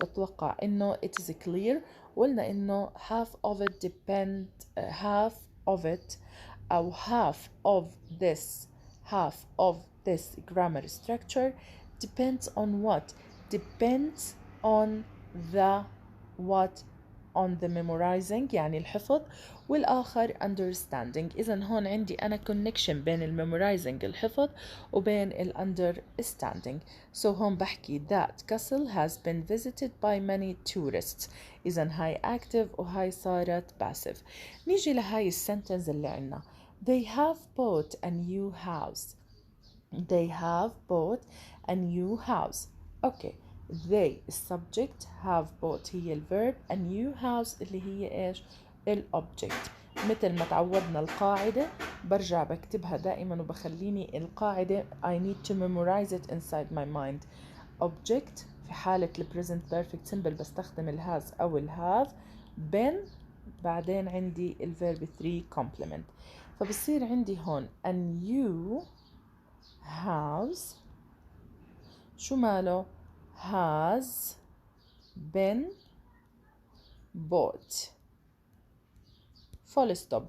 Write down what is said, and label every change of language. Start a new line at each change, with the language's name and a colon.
Arabic: بتوقع انه
English: it is clear.
Arabic: قلنا انه
English: half of it half of it او half of this grammar structure depends on what? Depends on the what? On the memorizing
Arabic: يعني الحفظ، والآخر
English: understanding.
Arabic: إذن هون عندي أنا connection بين memorizing الحفظ وبين understanding.
English: So
Arabic: هون بحكي
English: that castle has been visited by many tourists.
Arabic: إذن هاي active وهاي صارت passive. نيجي لهاي السنتنس اللي عنا.
English: They have bought a new house. They have bought a new house. Okay. They subject, have bought هي الverb, a new house
Arabic: اللي هي ايش؟
English: الobject.
Arabic: مثل ما تعودنا القاعدة برجع بكتبها دائما وبخليني القاعدة
English: I need to memorize it inside my mind.
Arabic: Object في حالة present perfect simple بستخدم الهاز أو الهاف. been بعدين عندي الverb 3 complement. فبصير عندي هون a new house شو ماله؟
English: has been bought. full stop.